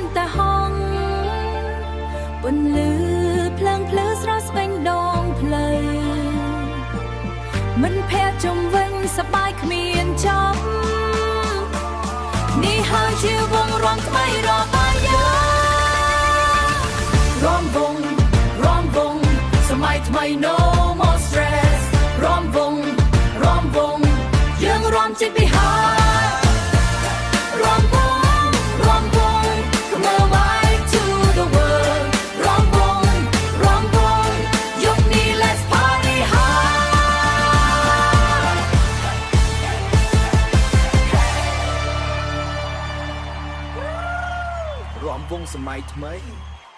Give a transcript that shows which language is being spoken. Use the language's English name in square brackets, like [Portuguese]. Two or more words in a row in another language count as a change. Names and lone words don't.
[Khmer] តែហងពន្លឺភ្លើងភ្លឺស្រស់ស្វែងដងផ្លូវមិនភ័យជុំវិញសប្បាយគ្មានចប់ នេះហើយជាវងរំថ្មីរបស់យើងរំវងសម័យថ្មី [English] no more stress [Khmer] រំវងយើងរំចេញពីហើយរំវង [English] come on right to the world [Khmer] រំវងយប់នេះ [English] let's party hard [Khmer] រំវងសម័យថ្មី